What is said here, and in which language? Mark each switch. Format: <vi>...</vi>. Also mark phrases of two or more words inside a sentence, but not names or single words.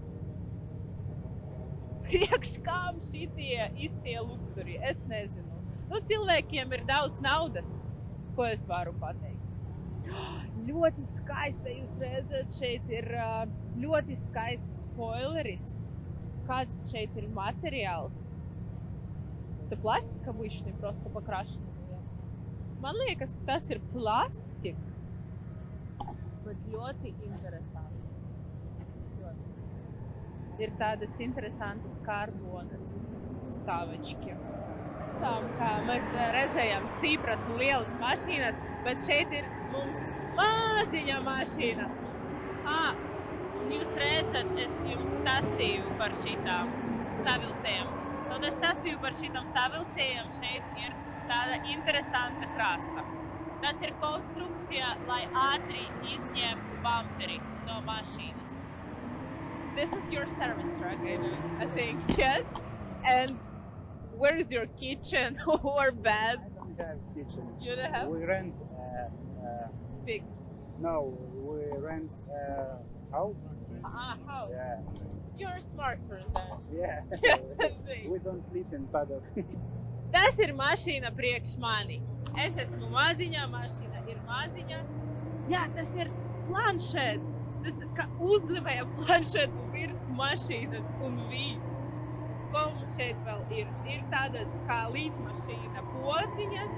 <lv>Priekš kām šitie istie lukturi, es nezinu. Nu, cilvēkiem ir daudz naudas, ko es varu pateikt. Ļoti skaista, jūs redzat, šeit ir ļoti skaists spoileris. Kāds šeit ir materiāls.</lv> <ru>Это пластик обычный, просто покрашенный.</ru> <lv>Man liekas, ka tas ir plastik, bet ļoti interesants. Ir tādas interesantas karbonas stāvečki. Tā kā mēs redzējām stipras un lielas mašīnas, bet šeit ir mums maziņa mašīna. Un jūs redzat, es jums stāstīju par šitām savilcējiem. Un es stāstīju par šitām savilcējiem, šeit ir tāda interesanta krasa. Tas ir konstrukcija, lai ātri izņemtu bumperi no mašīnas.</lv> <en>This is your service truck, I think, yes? And where is your kitchen or bed? I don't have kitchen. You don't have? We rent Big. no, we rent house. House. Yeah. You're smarter than Yeah. We don't sleep in paddock.</en> <lv>Tas ir mašīna priekš mani. Es esmu maziņā, mašīna ir maziņa. Jā, tas ir planšets. Tas kā uzlivēja planšetu virs mašīnas un viss. Ko mums šeit vēl ir? Ir tādas kā līdmašīna podziņas.</lv>